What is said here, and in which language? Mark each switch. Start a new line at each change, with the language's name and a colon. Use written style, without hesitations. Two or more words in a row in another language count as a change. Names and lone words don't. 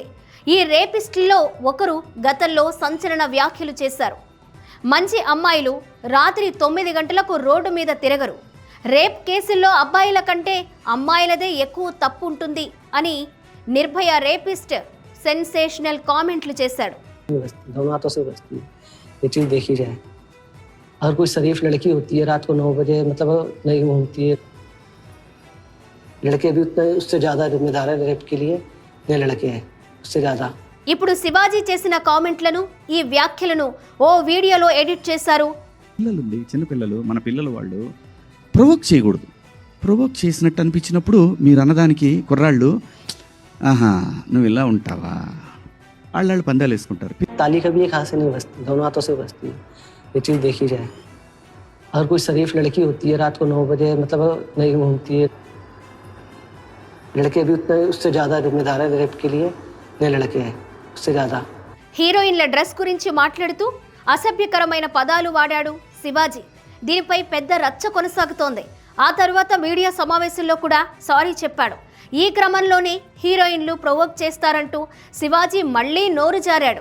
Telugu: ఈ రేపిస్టుల్లో ఒకరు గతంలో సంచలన వ్యాఖ్యలు చేశారు. మంచి అమ్మాయిలు రాత్రి 9 గంటలకు రోడ్డు మీద తిరగరు, రేప్ కేసుల్లో అబ్బాయిల కంటే అమ్మాయిలదే ఎక్కువ తప్పు ఉంటుంది అని నిర్భయ రేపిస్ట్
English: sensational comments
Telugu: చేశాడు.
Hindi: दोनों हाथों से बचती है ये चीज देखी जाए। अगर कोई शरीफ लड़की होती है रात को 9 बजे मतलब नहीं घूमती है, लड़के भी उतने उससे ज्यादा जिम्मेदार है रेप के लिए, ये लड़के हैं उससे ज्यादा.
Telugu: ఇప్పుడు శివాజీ చేసిన కామెంట్లను, ఈ వ్యాఖ్యలను ఓ వీడియోలో ఎడిట్ చేశారు. పిల్లలుండి చిన్నపిల్లలు, మన పిల్లలు వాళ్ళు ప్రొవోక్ చేయకూడదు. ప్రొవోక్ చేసినట్టు అనిపించినప్పుడు మీరు అన్నదానికి కుర్రాళ్ళు ఆహా నువ్వు ఇలా ఉంటావా వాళ్ళు పందాలు వేసుకుంటారు.
Hindi: ताली कभी एक हाथ से नहीं बजती, दोनों हाथों से बजती है ये चीज देखी जाए. अगर कोई शरीफ लड़की होती है रात को 9 बजे मतलब नहीं घूमती है, लड़के भी उतने उससे ज्यादा जिम्मेदार है रेप के लिए, ये लड़के हैं उससे ज्यादा.
Telugu: హీరోయిన్ల డ్రెస్ గురించి మాట్లాడుతూ అసభ్యకరమైన పదాలు వాడాడు శివాజీ. దీనిపై పెద్ద రచ్చ కొనసాగుతోంది. ఆ తర్వాత మీడియా సమావేశంలో కూడా సారీ చెప్పాడు. ఈ క్రమంలోనే హీరోయిన్లు ప్రొవోక్ చేస్తారంటూ శివాజీ మళ్లీ నోరు జారాడు.